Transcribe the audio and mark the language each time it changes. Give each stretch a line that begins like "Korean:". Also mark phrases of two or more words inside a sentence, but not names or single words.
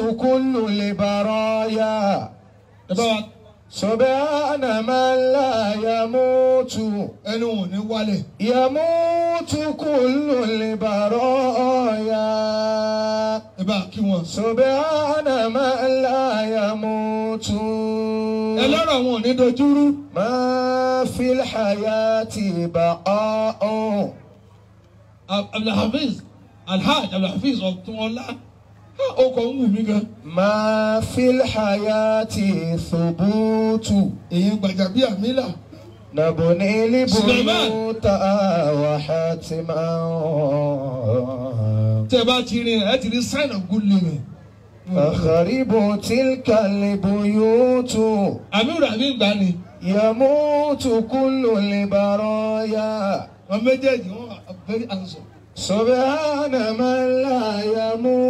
Arabic: يموت كل البرايا
Yoruba: Ẹ bá wa
Arabic: سبحان من لا يموت
Yoruba: ẹnu wọn ò ní wálẹ̀.
Arabic: يموت كل البرايا
Yoruba: ẹ bá kí wọn.
Arabic: سبحان من لا يموت
Yoruba: ẹlọ́rọ̀ wọn ò ní dojúrú.
Arabic: ما في الحياة بقاء
Yoruba: Abdulhafiz Alhaj Abdulhafiz Ọ̀túnọlá ọkọ̀ ń wù mí gan.
Arabic: ما في الحياة ثبوت
Yoruba: èyí Gbajabiamila.
Arabic: نبني سليمان. البيوت وحتما
Yoruba: tẹ́ ẹ bá ti rin ẹ ti rí
English: sign of good living.
Arabic: أخرب تلك البيوت
Yoruba: Amiru Habib gbani.
Arabic: يموت كل البرايا
Yoruba: wọn méjèèjì wọn
English: are very handsome.
Arabic: سبحان من لا يموت